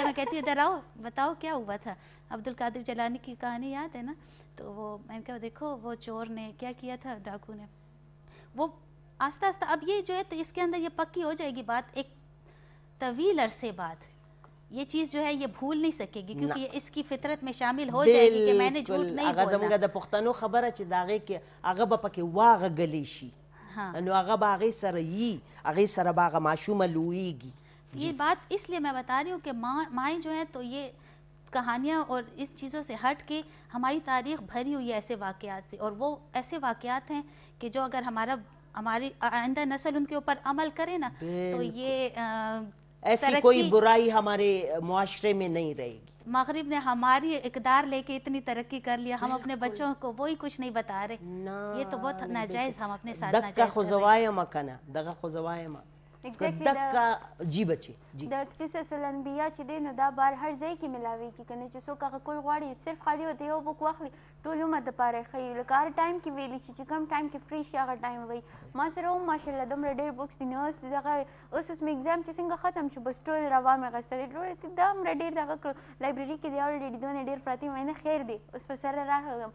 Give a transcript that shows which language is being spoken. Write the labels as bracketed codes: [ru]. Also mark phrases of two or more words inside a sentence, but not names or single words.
[ur] میں کہتی ہوں ادھر آؤ, بتاؤ کیا ہوا تھا. عبد القادر جیلانی کی کہانی یاد ہے نا, تو وہ میں نے کہا دیکھو وہ چور نے کیا کیا تھا, ڈاکو نے, وہ آہستہ آہستہ اب یہ جو ہے تو اس کے اندر یہ پکی ہو جائے گی بات, ایک طویل عرصے بعد یہ چیز جو ہے یہ بھول نہیں سکے گی, کیونکہ یہ اس کی فطرت میں شامل ہو جائے گی کہ میں نے جھوٹ نہیں هغه بولنا. [ps] زمونږ د پښتنو خبره چې د هغې کې هغه به پکې واغږلی شي, نو هغه به هغې سره یي, هغې سره به هغه ماشومه لویږي. [ur] یہ بات اس لیے میں بتا رہی ہوں کہ مائیں جو ہیں تو یہ کہانیاں اور اس چیزوں سے ہٹ کے ہماری تاریخ بھری ہوئی ہے ایسے واقعات سے, اور وہ ایسے واقعات ہیں کہ جو اگر ہماری آئندہ نسل ان کے اوپر عمل کرے نا تو یہ ایسی کوئی برائی ہمارے معاشرے میں نہیں رہے گی. مغرب نے ہماری اقدار لے کے اتنی ترقی کر لیا, ہم اپنے بچوں کو وہی کچھ نہیں بتا رہے, یہ تو بہت ناجائز, ہم اپنے ساتھ ناجائز [ps] دغه خو زه وایم کنه, دغه خو زه وایم دغه. [ur] جی بچی جی, [ps] د قصص الانبیاء چې دی نو دا بار هر ځای کې ملاویږي که نه, چې څوک هغه کول غواړي صرف خالي ورته یو بک واخلي ټول عمر دپاره یې ښیي, لکه هر ټایم کې ویلی شي چې کوم ټایم کې فری شي هغه ټایم وایي. ما سره هم ماشاءالله دومره ډېر بکس دي, نو اوس دغه اوس مې اګزام چې څنګه ختم شو بس ټول روا مې اخیستلې, دا دومره ډېر دغه کړو لایبرري کې دی الریډي دونه ډېر پراته وي, نه خیر دی اوس په سره راغلم.